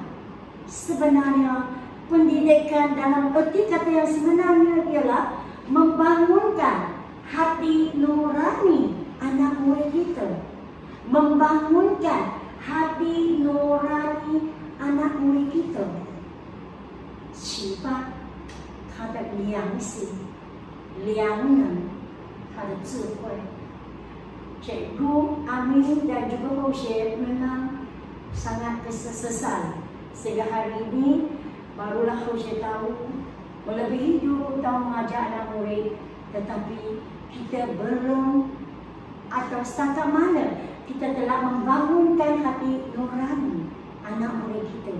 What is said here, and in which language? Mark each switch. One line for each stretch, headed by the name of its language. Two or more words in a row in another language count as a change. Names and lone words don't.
Malay: Sebenarnya pendidikan dalam erti kata yang sebenarnya ialah membangunkan hati nurani anak murid kita. Membangunkan hati nurani anak murid kita.
Chinese: 启发他的良心、良能、他的智慧。
Malay: Cikgu Amin dan juga Khusyuk memang sangat sesal. Sehingga hari ini barulah Khusyuk tahu melebihi 20 tahun mengajar anak murid, tetapi kita belum atau setakat mana kita telah membangunkan hati nurani anak murid kita.